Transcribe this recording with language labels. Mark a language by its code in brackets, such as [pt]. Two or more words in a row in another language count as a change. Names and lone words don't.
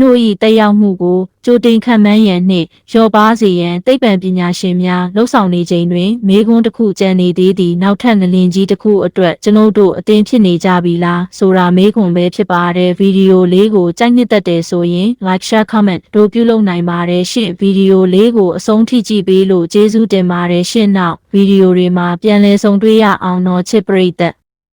[my] တို့၏တက်ရောက်မှုကိုကြိုတင်ခန့်မှန်းရန်နှင့်လျော့ပါးစေရန်သိပ္ပံပညာရှင်များလှုံ့ဆော်နေချိန်တွင်မေးခွန်းတစ်ခုကျန်နေသေးသည့်နောက်ထပ်ငလျင်ကြီးတစ်ခုအတွက်ကျွန်ုပ်တို့အသင်ဖြစ်နေကြပြီလားဆိုတာမေးခွန်းပဲဖြစ်ပါတယ်။ဗီဒီယိုလေးကိုကြိုက်နှစ်သက်တယ်ဆိုရင် [en] like share comment [my] တို့ပြုလုပ်နိုင်ပါတယ်ရှင့်။ဗီဒီယိုလေးကိုအဆုံးထိကြည့်ပေးလို့ကျေးဇူးတင်ပါတယ်ရှင့်။နောက်ဗီဒီယိုတွေမှာပြန်လည်ဆုံတွေ့ရအောင်တော့ချစ်ပရိသတ်